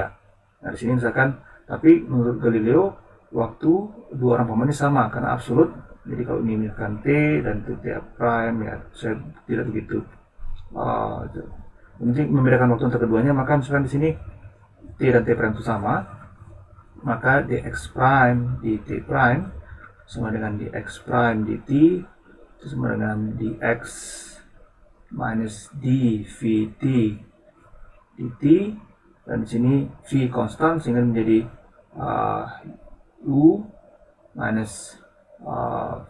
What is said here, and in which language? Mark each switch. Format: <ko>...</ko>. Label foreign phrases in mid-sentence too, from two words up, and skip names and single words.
<id>Nah, di sini misalkan, tapi menurut Galileo waktu dua orang pengamat ini sama karena absolut. Jadi kalau ini misalkan T dan itu</id> <en>T prime,</en> <id>ya saya tidak begitu penting membedakan waktu antara keduanya. Maka misalkan di sini T dan</id> <en>T prime</en> <id>itu sama, maka</id> <en>dx prime dt prime</en> <id>sama dengan</id> <en>dx prime dt</en> <id>itu sama dengan dx minus dvt dt, dan di sini v konstan sehingga menjadi u minus v.</id>